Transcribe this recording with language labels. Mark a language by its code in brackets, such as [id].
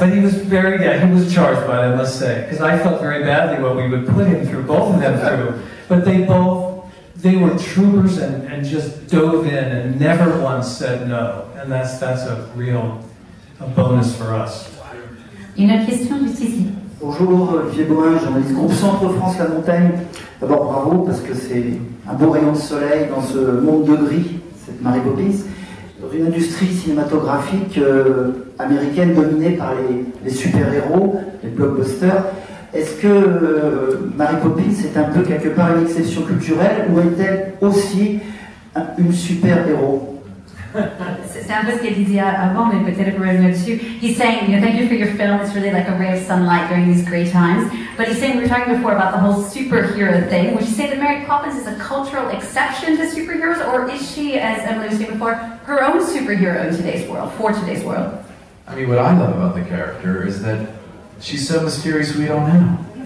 [en] But he was he was charged by it, I must say, because I felt very badly when we would put him through, both of them through. But they were troopers and just dove in and never once said no, and that's a real bonus for us. [fr] Une autre question juste ici. Bonjour, Olivier Boin, journaliste groupe Centre France La Montagne. D'abord bravo parce que c'est un beau rayon de soleil dans ce monde de gris, cette Mary Poppins. Dans une industrie cinématographique américaine dominée par les super-héros, les blockbusters, est-ce que Mary Poppins est un peu quelque part une exception culturelle ou est-elle aussi une super-héros? C'est un peu ce qu'elle disait avant, mais peut-être revenir dessus. [en] He's saying, thank you for your film. It's really like a ray of sunlight during these great times. But he's saying, we were talking before about the whole superhero thing. Would you say that Mary Poppins is a cultural exception to superheroes, or is she, as Emily was saying before, her own superhero in today's world, for today's world? I mean, what I love about the character is that she's so mysterious we don't know.